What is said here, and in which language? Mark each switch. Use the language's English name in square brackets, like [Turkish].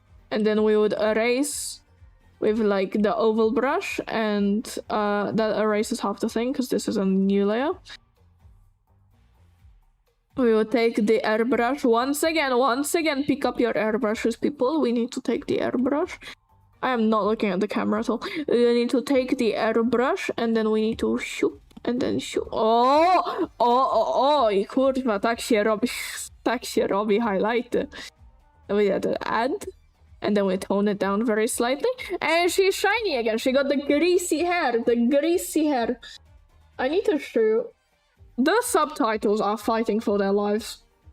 [English] And then we would erase with like the oval brush, and that erases half the thing because this is a new layer. We will take the airbrush once again, pick up your airbrushes, people. We need to take the airbrush. I am not looking at the camera at all. We need to take the airbrush and then we need to shoot and then shoot. [Polish] Oh, kurwa, tak się robi highlighty. [English] We had to add and then we tone it down very slightly. And she's shiny again. She got the greasy hair. I need to show. The subtitles are fighting for their lives.